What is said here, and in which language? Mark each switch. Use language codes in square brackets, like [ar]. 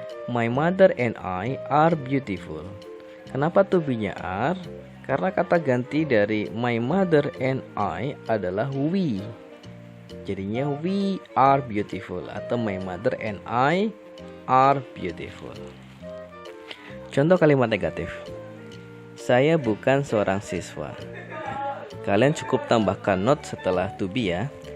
[en] My mother and I are beautiful. [id] Kenapa to be-nya are? Karena kata ganti dari [en] my mother and I [id] adalah [en] we. [id] Jadinya [en] we are beautiful [id] atau [en] my mother and I are beautiful. [id] Contoh kalimat negatif. Saya bukan seorang siswa. Kalian cukup tambahkan not setelah to be ya.